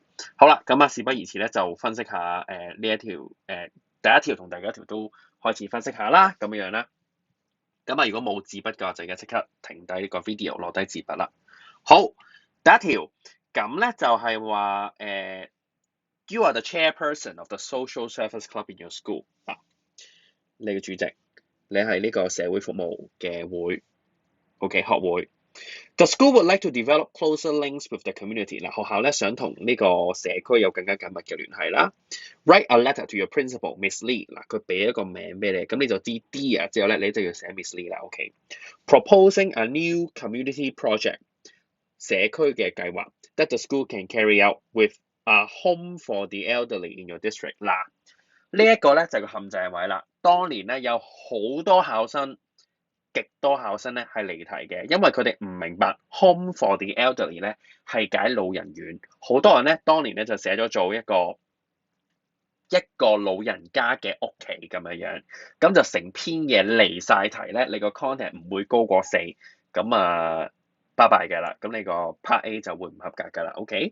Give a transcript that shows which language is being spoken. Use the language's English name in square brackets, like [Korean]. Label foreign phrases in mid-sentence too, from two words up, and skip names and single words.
[Cantonese] 好啦，咁啊事不宜遲咧，就分析下呢一條第一條同第二條都開始分析下啦，咁樣啦。咁啊如果冇紙筆嘅話，就而家即刻停低呢個 video，落低紙筆啦。好，第一條咁咧就係話 [English] You are the chairperson of the social service club in your school [Cantonese] 啊，你嘅主席，你係呢個社會服務嘅會 ，OK 學會。 [English] The school would like to develop closer links with the community。 [Cantonese] 嗱，學校咧想同呢個社區有更加緊密嘅聯繫啦。 [English] Write a letter to your principal, Miss Lee。 [Cantonese] 嗱，佢俾一個名俾你，咁你就知 Dear 之後咧，你就要寫 Miss Lee 啦。OK。 [English] Proposing a new community project。 [Cantonese] 社區嘅計劃 [English] that the school can carry out with a home for the elderly in your district。 [Cantonese] 嗱，呢一個咧就係個陷阱位啦。當年咧有好多考生，極多考生咧係離題嘅，因為佢哋唔明白 [English] home for the elderly [Cantonese] 咧係解老人院。好多人咧當年咧就寫咗做一個老人家嘅屋企咁樣樣，咁就成篇嘢離晒題咧，你個 content 唔會高過4，咁啊拜拜㗎啦，咁你個 [English] part A [Cantonese] 就會唔合格㗎啦，OK？